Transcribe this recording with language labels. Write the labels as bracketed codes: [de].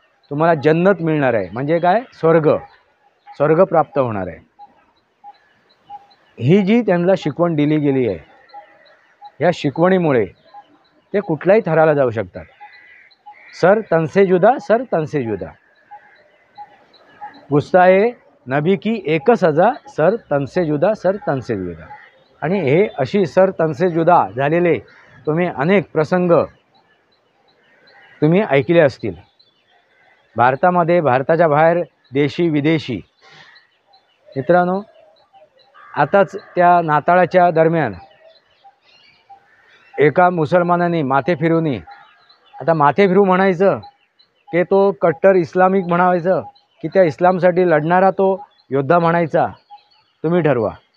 [mr] तुम्हाला जन्नत मिळणार आहे, म्हणजे काय? स्वर्ग प्राप्त होणार आहे. ही जी त्यांना शिकवण दिली गेली आहे, या शिकवणीमुळे ते कुठल्याही थराला जाऊ शकतात. [hi] सर तनसे जुदा, गुस्ताए नबी की एक सजा, सर तनसे जुदा. [mr] आणि हे अशी [hi] सर तनसे जुदा [mr] झालेले तुम्ही अनेक प्रसंग तुम्ही ऐकले असतील. भारतामध्ये, भारताच्या बाहेर, देशी विदेशी. मित्रांनो, आताच त्या नाताळाच्या दरम्यान एका मुसलमानाने माथे फिरवून, आता माथे फिरू म्हणायचं की तो कट्टर इस्लामिक म्हणायचं की त्या इस्लामसाठी लढणारा तो योद्धा म्हणायचा, तुम्ही ठरवा.